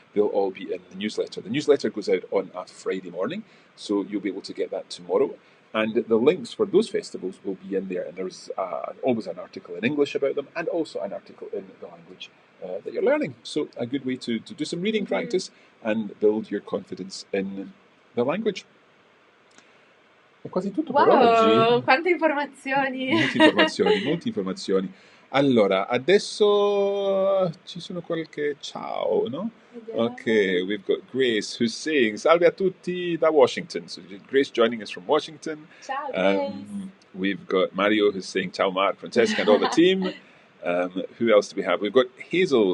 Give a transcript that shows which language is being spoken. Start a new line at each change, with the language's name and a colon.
English: They'll all be in the newsletter. The newsletter goes out on a Friday morning, so you'll be able to get that tomorrow. And the links for those festivals will be in there. And there's always an article in English about them and also an article in the language that you're learning. So a good way to do some reading practice and build your confidence in the language.
Italian: È quasi tutto per oggi. Wow, quante informazioni! Molte informazioni. Allora, adesso ci sono qualche ciao, no? Vediamo.
English: Okay, we've got Grace who's saying
Italian: salve a tutti da Washington.
English: So Grace joining us from Washington.
Italian: Ciao, Grace.
English: We've got Mario who's saying ciao Mark, Francesca and all the team. Who else do we have? We've got Hazel.